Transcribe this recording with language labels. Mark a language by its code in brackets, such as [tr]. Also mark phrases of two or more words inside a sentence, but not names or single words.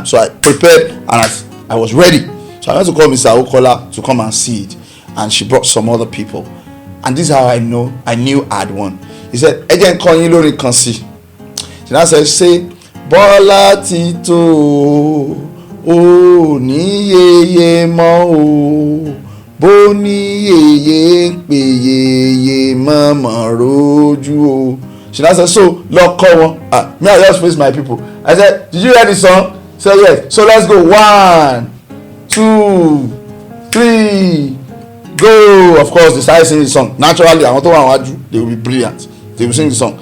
[en] So I prepared and I was ready. So I went to call Mr. Awukola to come and see it. And she brought some other people. And this is how I knew I had won. He said, again, call you Lori Kansi. She now said, say, Bola Tito, [yo] o ni yeye mo o, bo ni yeye pe yeye mama roju o. [en] She now said, so, Lord, call one. Me, I just face my people. I said, did you hear the song? She said, yes. So let's go. 1, 2, 3, go. Of course, they started singing the song. Naturally, I want to they will be brilliant. They will sing the song.